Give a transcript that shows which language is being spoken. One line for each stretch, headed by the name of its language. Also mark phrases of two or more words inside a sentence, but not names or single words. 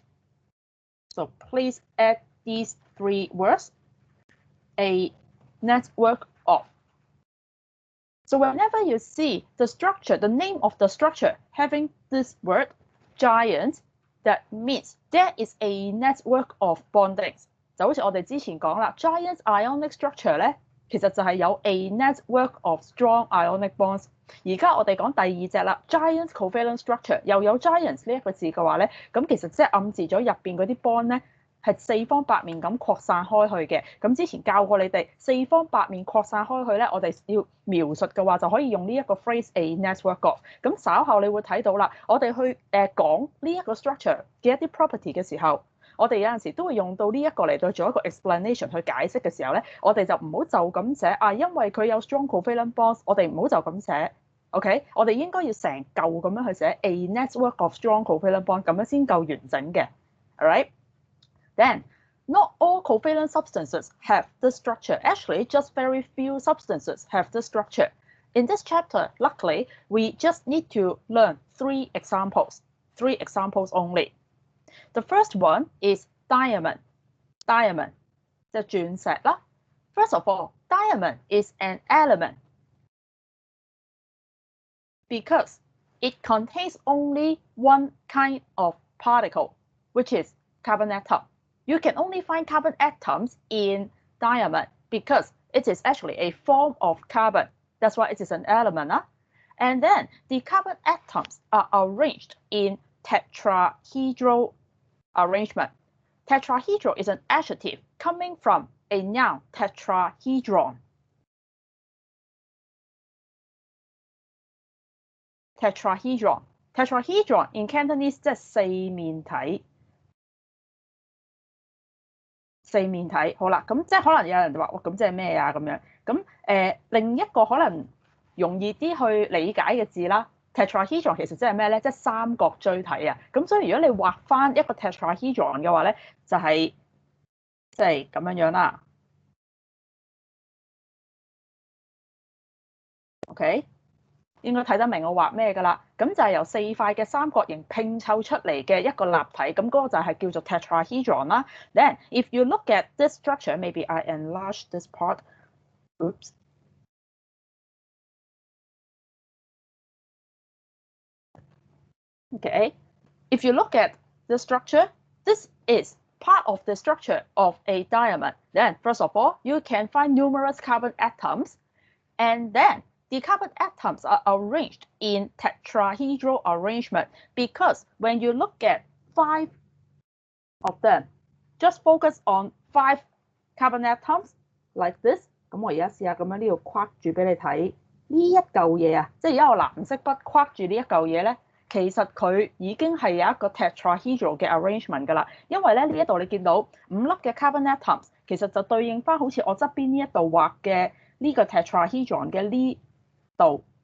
English: So please add these three words, a network of. So whenever you see the structure, the name of the structure having this word giant, that means there is a network of bondings.
Cantonese: 就好似我哋之前講啦 ，
English: giant ionic structure
Cantonese: 咧，其實就係有
English: a network of strong ionic bonds。
Cantonese: 而家我哋講第二隻啦 ，
English: giant covalent structure
Cantonese: 又有 giant 呢一個字嘅話咧，咁其實即係暗示咗入邊嗰啲 bond 咧係四方八面咁擴散開去嘅。咁之前教過你哋四方八面擴散開去咧，我哋要描述嘅話就可以用呢一個
English: phrase a network of。
Cantonese: 咁稍後你會睇到啦，我哋去講呢一個 structure 嘅一啲 property 嘅時候。我哋有陣時都會用到呢一個嚟到做一個 explanation 去解釋嘅時候咧，我哋就唔好就咁寫啊，因為佢有
English: strong covalent bonds，
Cantonese: 我哋唔好就咁寫。OK，我哋應該要成嚿咁樣去寫
English: a network of strong covalent bonds，
Cantonese: 咁樣先夠完整嘅。
English: Alright， then not all covalent substances have this structure. Actually, just very few substances have this structure. In this chapter, luckily, we just need to learn three examples only. The first one is diamond. Diamond
Cantonese: 即係鑽石啦。
English: First of all, diamond is an element because it contains only one kind of particle, which is carbon atom. You can only find carbon atoms in diamond because it is actually a form of carbon. That's why it is an element. And then the carbon atoms are arranged in tetrahedral arrangement. Tetrahedral is an adjective coming from a noun tetrahedron. Tetrahedron. Tetrahedron in Cantonese
Cantonese: 即係四面體。四面體好啦，咁即係可能有人就話：哇，咁即係咩啊？咁樣咁另一個可能容易啲去理解嘅字啦。tetrahedron 其實即係咩咧？即係三角錐體啊！咁所以如果你畫翻一個 tetrahedron 嘅話咧，就係即係咁樣樣啦。OK， 應該睇得明我畫咩㗎啦。咁就係由四塊嘅三角形拼湊出嚟嘅一個立體，咁嗰個就係叫做 tetrahedron 啦。
English: Then if you look at this structure, maybe I enlarge this part. Oops. Okay, if you look at the structure, this is part of the structure of a diamond. Then, first of all, you can find numerous carbon atoms, and then the carbon atoms are arranged in tetrahedral arrangement because when you look at 5 of them, just focus on 5 carbon atoms like this.
Cantonese: 咁我而家試下咁樣呢度框住俾你睇呢一嚿嘢啊，即係而家我藍色筆框住呢一嚿嘢咧。其實佢已經係有一個 tetrahedral 嘅 arrangement 㗎啦，因為咧呢一度你見到5粒嘅
English: carbon atoms，
Cantonese: 其實就對應翻好似我側邊呢一度畫嘅呢個 tetrahedron 嘅呢度